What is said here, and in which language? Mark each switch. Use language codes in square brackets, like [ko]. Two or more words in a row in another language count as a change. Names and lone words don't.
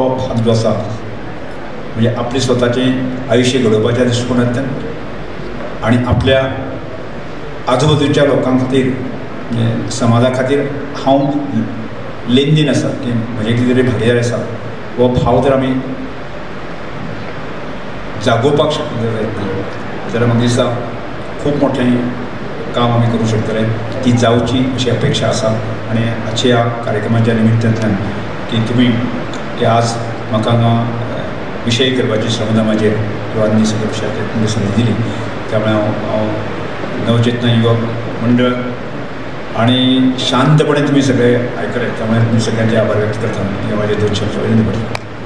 [kok] हात जो आसा म्हणजे आपले स्वताचें आयुश्य घडोवपाच्या दृश्टिकोनांतल्यान आनी आपल्या आजूबाजूच्या लोकां खातीर म्हणजे समाजा खातीर हांव लेनदेन आसा की म्हजे कितें तरी भागीदारी आसा हो भाव जर आमी जागोवपाक शकले जाल्यार म्हाका दिसता खूब मोठें काम आमी करूं शकतले. ती जावची अशी अपेक्षा आसा. आनी आजच्या ह्या कार्यक्रमाच्या निमित्तांतल्यान की तुमी की आज म्हाका हांगा विशय करपाची श्रमदानाचेर किंवा आनी सगळ्या विशयाचेर तुमकां संदी दिली, त्यामुळे हांव नवचेतना युवक मंडळ आणि [mr] शांतपणे तुम्ही सगळे ऐकले, त्यामुळे तुम्ही सगळ्यांचे आभार व्यक्त करता. हे माझे 2 शब्द विनंती करतो.